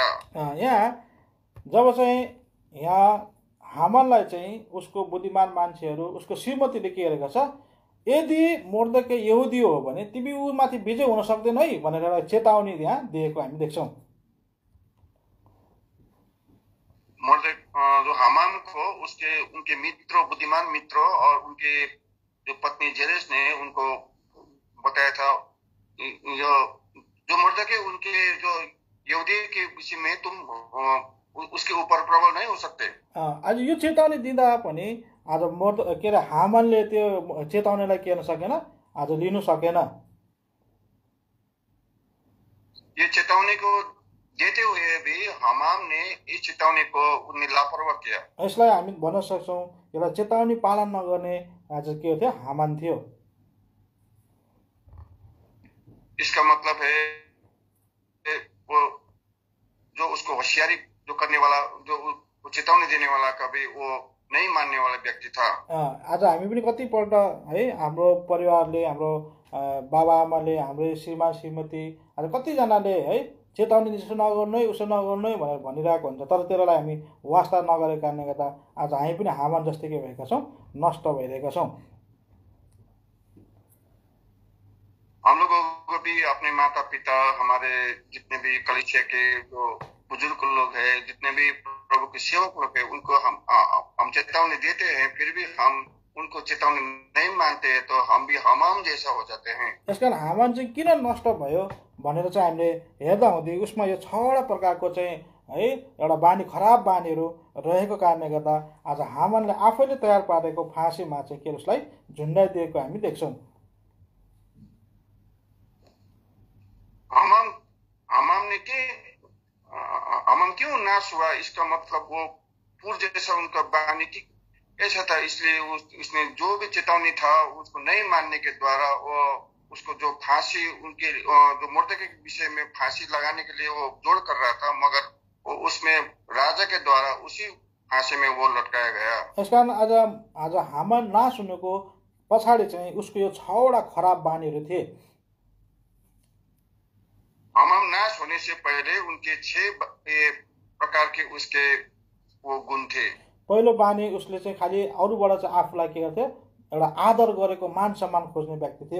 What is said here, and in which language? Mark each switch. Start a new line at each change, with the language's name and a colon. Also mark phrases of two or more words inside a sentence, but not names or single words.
Nepali: यहाँ जब चाहिँ यहाँ हामानलाई चाहिँ उसको बुद्धिमान मान्छेहरू उसको श्रीमतीले के गरेको छ, यदि मोर्दके यहुदी हो भने तिमी उमाथि विजय हुन सक्दैन है भनेर एउटा चेतावनी यहाँ दिएको हामी देख्छौँ।
Hindi: जो हमाम को उनके मित्रों, बुद्धिमान मित्रों और उनके जो पत्नी जेरेस ने उनको बताया था, जो मोर्दके उनके जो यहूदी के विषय में तुम उसके ऊपर प्रबल नहीं हो सकते।
Nepali: आज यो चेतावनी दिँदा पनि आज के अरे हामानले त्यो चेतावनीलाई के गर्न सकेन, आज लिनु सकेन।
Hindi: ये चेतावनी को देते हुए भी हमाम ने इस चेतावनी को उनने लापरवाह किया।
Nepali: यसलाई हामी भन्न सक्छौँ एउटा चेतावनी पालन नगर्ने आज के थियो, हामान थियो।
Hindi: इसका मतलब है वो जो उसको होशियारी जो करने वाला, जो चेतावनी देने वाला, कभी वो नहीं मान्ने वाला व्यक्ति था।
Nepali: आज हामी पनि कतिपल्ट है हाम्रो परिवारले, हाम्रो बाबाआमाले, हाम्रो श्रीमान श्रीमती आज कतिजनाले है चेतावनी यसो नगर्नु है उसो नगर्नु है भनेर भनिरहेको हुन्छ, तर त्यसलाई हामी वास्ता नगरेको कारणले गर्दा आज हामी पनि हामान जस्तै के भएका छौँ, नष्ट भइरहेका छौँ।
Hindi: हम लोगों को भी अपने माता पिता, हमारे जितने भी कलीसिया के जो बुजुर्ग लोग हैं, जितने भी प्रभु के सेवक लोग हैं, उनको हम चेतावनी देते हैं, फिर भी हम उनको चेतावनी नहीं मानते हैं, तो हम भी हमाम जैसा हो जाते हैं।
Nepali: यसकारण हामान चाहिँ किन नष्ट भयो भनेर चाहिँ हामीले हेर्दा हुँदै उसमा यो 6वटा प्रकारको चाहिँ है एउटा बानी, खराब बानीहरू रहेको कारणले गर्दा आज हामानले आफैले तयार पारेको फाँसीमा चाहिँ के उसलाई झुन्डाइदिएको हामी देख्छौँ।
Hindi: हमाम क्यों नाश हुआ, इसका मतलब वो पूर्व जैसा उनका बानी की ऐसा था, इसलिए उसने जो भी चेतावनी था उसको नहीं मानने के द्वारा वो उसको जो फांसी उनके जो मोर्दके के विषय में फांसी लगाने के लिए वो जोड़ कर रहा था, मगर वो उसमें राजा के द्वारा उसी फांसी में वो लटकाया गया।
Nepali: यस कारण आज हामान नाश हुनुको पछाडि चाहिँ उसको यो 6वटा खराब बानीहरू थिए।
Hindi: हमाम नाश होने से पहले उनके 6 प्रकार के उसके वो गुण थे।
Nepali: पहिलो बानी उसले चाहिँ खालि अरूबाट चाहिँ आफूलाई के गर्थ्यो, एउटा आदर गरेको मान सम्मान खोज्ने व्यक्ति थियो।